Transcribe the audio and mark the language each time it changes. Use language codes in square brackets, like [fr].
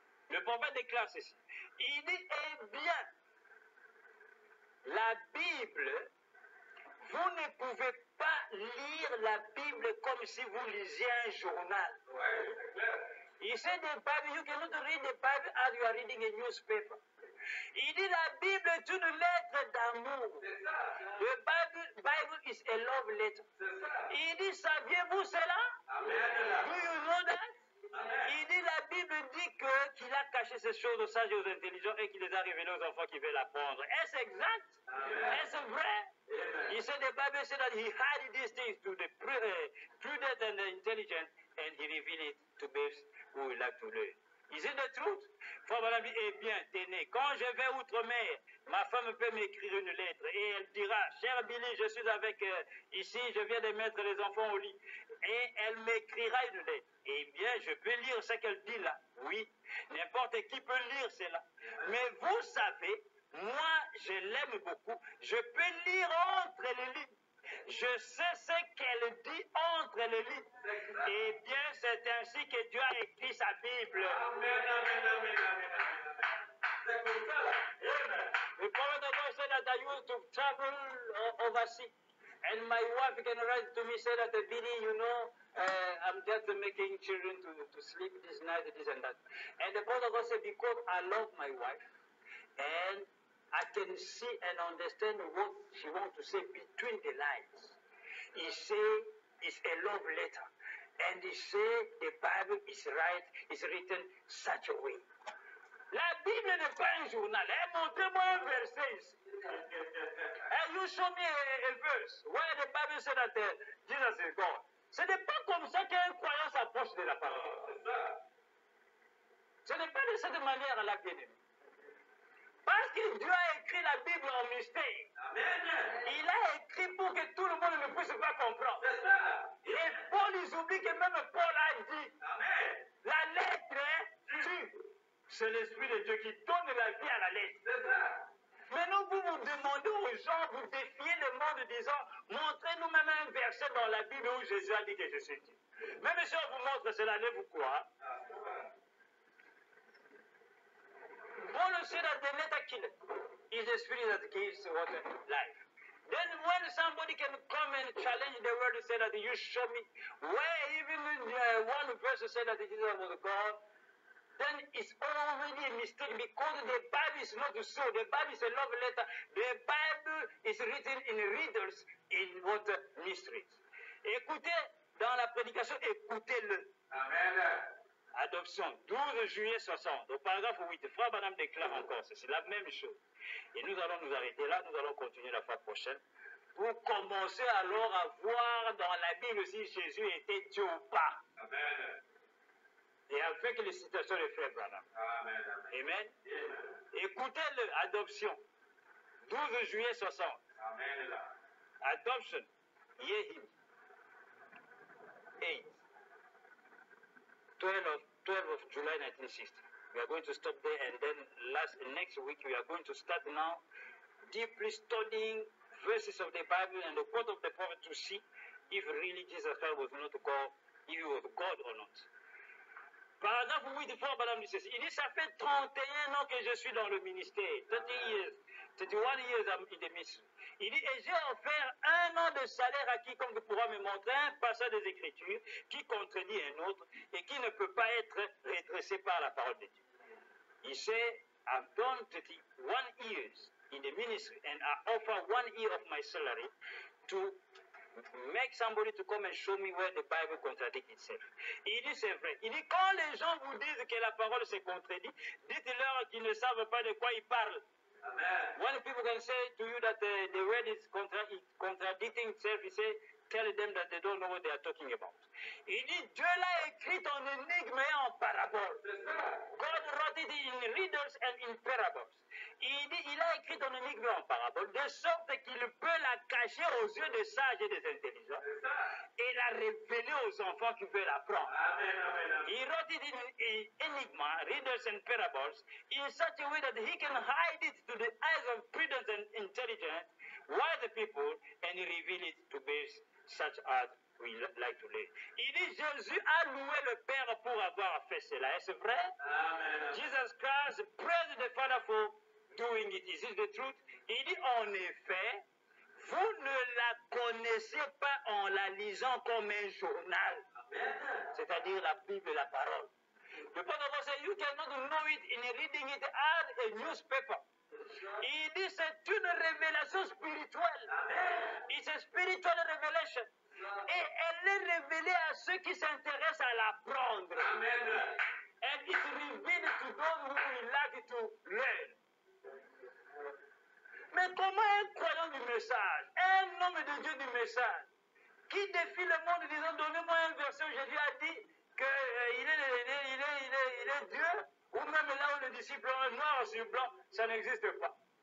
[fr] Le prophète déclare ceci. Il dit, eh bien, la Bible, vous ne pouvez pas lire la Bible comme si vous lisiez un journal. Ouais, c'est clair. [en] He said the Bible, you cannot read the Bible as you are reading a newspaper. [fr] Il dit la Bible est une lettre d'amour. [en] The Bible is a love letter. [fr] Il dit, saviez-vous cela? Amen. [en] Do you know that? Amen. [fr] Il dit la Bible dit qu'il a caché ces choses aux sages et aux intelligents et qu'il les a révélées aux enfants qui veulent apprendre. Est-ce exact? Est-ce vrai? Amen. [en] He said the Bible said that he hid these things to the prudent and the intelligent and he revealed it to babes who would like to learn. Is it the truth? [fr] Frère Branham dit, eh bien, tenez, quand je vais outre-mer, Ma femme peut m'écrire une lettre et elle dira, cher Billy, je suis avec ici, je viens de mettre les enfants au lit. Et elle m'écrira une lettre. Eh bien, je peux lire ce qu'elle dit là. Oui, n'importe qui peut lire cela. Mais vous savez, moi, je l'aime beaucoup. Je peux lire entre les lignes. Je sais ce qu'elle dit entre les lignes. Eh bien, c'est ainsi que Dieu a écrit sa Bible. Amen, amen, amen, amen. C'est comme ça, là. Amen. [en] The prophet of God said that I used to travel overseas. And my wife can write to me, say that, Billy, you know, I'm just making children to sleep this night, this and that. And the prophet of God said, because I love my wife, and I can see and understand what she wants to say between the lines. He say it's a love letter. And he say the Bible is right, is written such a way. [fr] La Bible n'est pas un journal. Montrez-moi un verset ici. [en] And you show me a verse where the Bible said that Jesus is God. [fr] Ce n'est pas comme ça qu'un croyant s'approche de la parole. Ce n'est pas de cette manière-là, bien-aimé. Parce que Dieu a écrit la Bible en mystère. Amen. Il a écrit pour que tout le monde ne puisse pas comprendre. Et Paul, ils oublient que même Paul a dit, Amen. La lettre tue. C'est l'Esprit de Dieu qui donne la vie à la lettre. Maintenant, vous demandez aux gens, vous défiez le monde disant, montrez-nous même un verset dans la Bible où Jésus a dit que je suis Dieu. Même si on vous montre cela, allez-vous croire? [en] Paul said that the letter killer is the spirit that gives what life. Then when somebody can come and challenge the word and say that you show me where even one verse said that Jesus was God, then it's already a mistake because the Bible is not so. The Bible is a love letter. The Bible is written in riddles, in what mysteries. [fr] Écoutez, dans la prédication, écoutez-le. Amen. Adoption, 12 juillet 60, au paragraphe 8, Frère Branham déclare encore, c'est la même chose. Et nous allons nous arrêter là, nous allons continuer la fois prochaine, pour commencer alors à voir dans la Bible si Jésus était Dieu ou pas. Amen. Et avec les citations de Frère Branham. Amen. Amen. Amen. Écoutez-le, adoption, 12 juillet 60. Amen. Adoption, Yehim, 8. [en] 12 of July 1960. We are going to stop there, and then next week we are going to start now deeply studying verses of the Bible and the quote of the prophet to see if really Jesus Christ was not God, if he was God or not. [fr] Paragraphe 8 de Frère Branham dit ceci. Il dit, ça fait 31 ans que je suis dans le ministère. [en] 31 years I'm in the ministry. [fr] Il dit, et j'ai offert 1 an de salaire à quiconque pourra me montrer un passage des Écritures qui contredit un autre et qui ne peut pas être redressé par la parole de Dieu. Il sait, [en] I've done 31 years in the ministry and I offer 1 year of my salary to make somebody to come and show me where the Bible contradicts itself. [fr] Il dit, c'est vrai. Il dit, quand les gens vous disent que la parole se contredit, dites-leur qu'ils ne savent pas de quoi ils parlent. Amen. [en] When people can say to you that the word is contradicting itself, he say, tell them that they don't know what they are talking about. [fr] Il dit, Dieu l'a écrit en énigme et en parabole. [en] God wrote it in riddles and in parables. [fr] Il dit, il a écrit en énigme et en parabole, de sorte qu'il peut la cacher aux yeux des sages et des intelligents et la révéler aux enfants qui veulent apprendre. Amen, amen, amen. [en] He wrote it in enigma, riddles and parables, in such a way that he can hide it to the eyes of prudent and intelligent, wise people, and reveal it to babes such as we like to live. [fr] Il dit, Jésus a loué le Père pour avoir fait cela. Est-ce vrai? Amen. [en] Jesus Christ praised the Father for doing it. Is it the truth? [fr] Il dit, en effet, vous ne la connaissez pas en la lisant comme un journal, c'est-à-dire la Bible et la parole. [en] The Bible says you cannot know it in reading it as a newspaper. [fr] Il dit, c'est une révélation spirituelle. [en] It's a spiritual revelation. [fr] Et elle est révélée à ceux qui s'intéressent à l'apprendre. Amen. [en] And it's revealed to those who would like to learn. [fr] Mais comment un croyant du message, un homme de Dieu du message, qui défie le monde disant, donnez-moi un verset où Jésus a dit qu'il est Dieu, ou même là où les disciples ont noir sur blanc, ça n'existe pas.